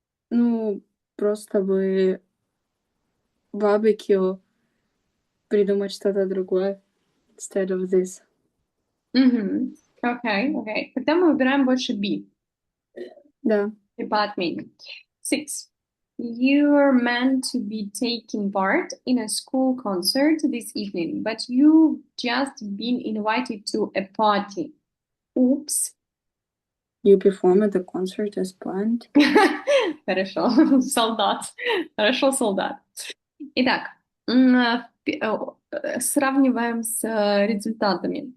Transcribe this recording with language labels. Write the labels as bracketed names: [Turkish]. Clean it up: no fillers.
[Russian] Ну, просто бы барбекю придумать что-то другое [English] instead of this. [Russian] Окей, окей. Тогда мы выбираем больше B. Да. По отмене. 6. [English] You're meant to be taking part in a school concert this evening, but you've just been invited to a party. Oops. You perform at the concert as planned. [Russian] Хорошо, солдат. Хорошо, солдат. Итак, сравниваем с результатами.